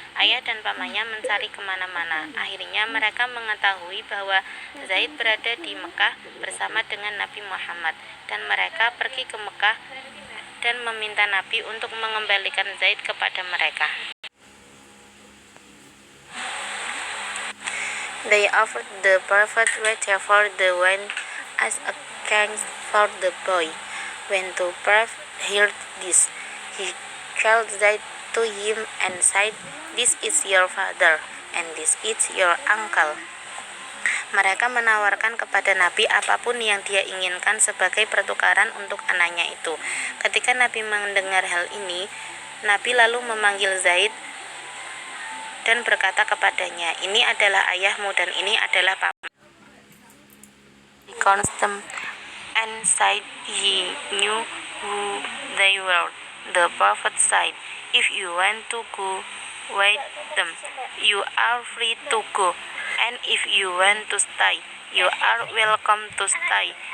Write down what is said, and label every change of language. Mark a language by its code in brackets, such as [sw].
[id] Ayah dan pamannya mencari kemana-mana. Akhirnya mereka mengetahui bahwa Zaid berada di Mekah bersama dengan Nabi Muhammad, dan mereka pergi ke Mekah dan meminta Nabi untuk mengembalikan Zaid kepada mereka. [en] They offered the Prophet whatever they want as a thanks for the boy. When the Prophet heard this, he called Zaid to him and said, "This is your father, and this is your uncle." [id] Mereka menawarkan kepada Nabi apapun yang dia inginkan sebagai pertukaran untuk anaknya itu. Ketika Nabi mendengar hal ini, Nabi lalu memanggil Zaid dan berkata kepadanya, "Ini adalah ayahmu dan ini adalah paman." [en] He called them and said he knew who they were. The Prophet said, "If you want to go with them, you are free to go. And if you want to stay, you are welcome to stay."